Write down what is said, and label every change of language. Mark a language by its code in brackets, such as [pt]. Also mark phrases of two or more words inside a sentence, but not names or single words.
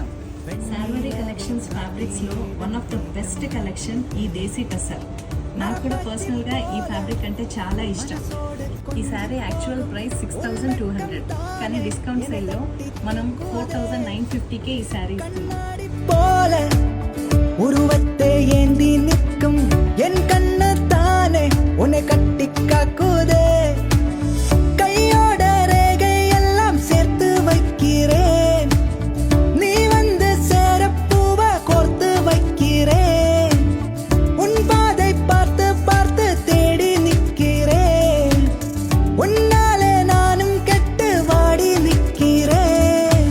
[te] సార్వరి కలెక్షన్స్ ఫ్యాబ్రిక్స్లో [en] one of the best collection [te] ఈ దేశీ టస్సర్. నాకు కూడా పర్సనల్గా ఈ ఫ్యాబ్రిక్ అంటే చాలా ఇష్టం. ఈ శారీ [en] actual price [te] 6200, కానీ డిస్కౌంట్ సేల్లో మనం 4950కే ఈ శారీ ఇస్తున్నాం. [ta] உருவத்தை ஏந்தி நிற்கும் என் கண்ணு தானே உன்னை கட்டி காக்குதே, கையோட ரேகை எல்லாம் சேர்த்து வைக்கிறேன், நீ வந்து சேரப்பூவ கோர்த்து வைக்கிறேன், உன் பாதை பார்த்து பார்த்து தேடி நிற்கிறேன், உன்னாலே நானும் கெட்டு வாடி நிற்கிறேன்.